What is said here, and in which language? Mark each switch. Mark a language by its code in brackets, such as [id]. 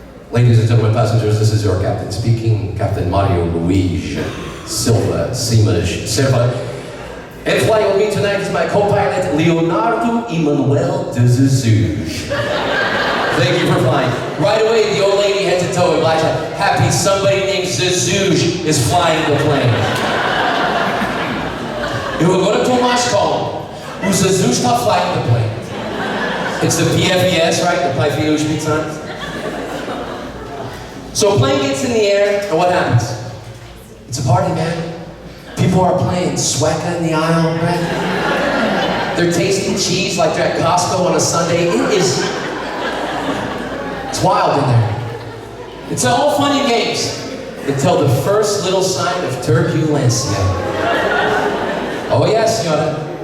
[en] Ladies and gentlemen passengers, this is your captain speaking, Captain Mario Luis Silva Simas Silva. And flying with me tonight is my co-pilot, Leonardo Emanuel de Jesus. Thank you for flying. Right away, the old lady head to toe in black, happy somebody named Jesus is flying the plane. [pt] Eu agora estou mais calmo. O Jesus está [en] flying the plane. It's the PFES, right? The Pai Filho Espírito Santo. So a plane gets in the air, and what happens? It's a party, man. People are playing Sweka in the aisle, right? They're tasting cheese like they're at Costco on a Sunday. It's wild in there. It's all fun and games until the first little sign of turbulencia. Oh yes, senora.